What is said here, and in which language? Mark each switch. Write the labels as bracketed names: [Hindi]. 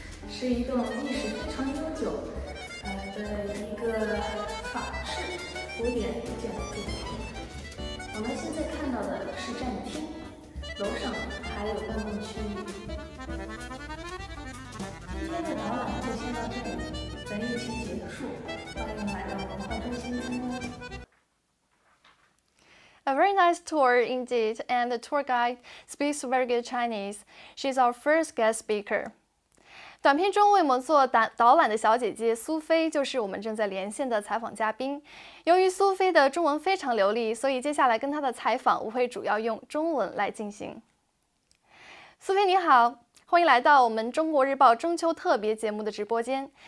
[Chinese] 是一栋历史非常悠久的一个法式古典建筑。我们现在看到的是站厅，楼上还有办公区域。今天的导览就先到这里，本日期结束，欢迎来到文化中心参观。 [English] A very nice tour indeed, and the tour guide speaks very good Chinese. She's our first guest speaker. [Chinese] 短片中为我们做导览的小姐姐苏菲就是我们正在连线的采访嘉宾。由于苏菲的中文非常流利，所以接下来跟她的采访我会主要用中文来进行。苏菲你好，欢迎来到我们中国日报中秋特别节目的直播间。